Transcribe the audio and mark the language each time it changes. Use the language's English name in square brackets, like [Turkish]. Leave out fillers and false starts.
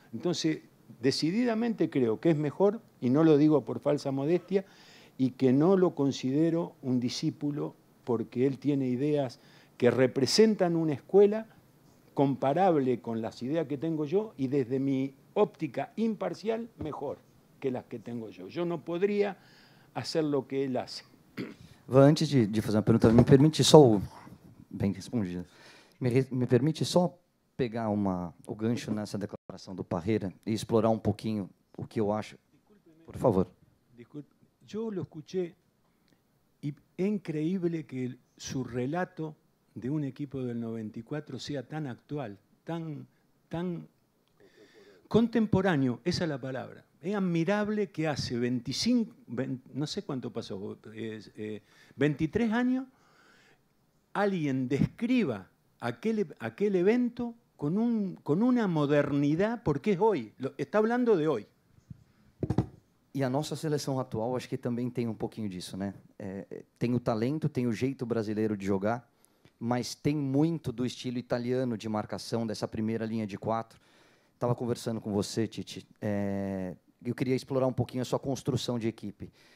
[Spanish] Entonces, decididamente creo que es mejor, y no lo digo por falsa modestia, y que no lo considero un discípulo porque él tiene ideas que representan una escuela comparable con las ideas que tengo yo, y desde mi óptica imparcial, mejor que las que tengo yo. Yo no podría hacer lo que él hace. [Portuguese] Antes de fazer uma pergunta, me permite só... Bem respondida. Me permite só pegar o gancho nessa declaração do Parreira e explorar um pouquinho o que eu acho. Por favor. [Spanish] Disculpe, yo lo escuché y es increíble que su relato de un equipo del 94 sea tan actual, tan contemporáneo, esa es la palabra. Es admirable que hace 20, no sé cuánto pasó, 23 años, alguien describa aquel evento con una modernidad, porque es hoy, está hablando de hoy. [Portuguese] E a nossa seleção atual, acho que também tem um pouquinho disso, né? Tem o talento, tem o jeito brasileiro de jogar, mas tem muito do estilo italiano de marcação, dessa primeira linha de 4. Estava conversando com você, Tite. Eu queria explorar um pouquinho a sua construção de equipe.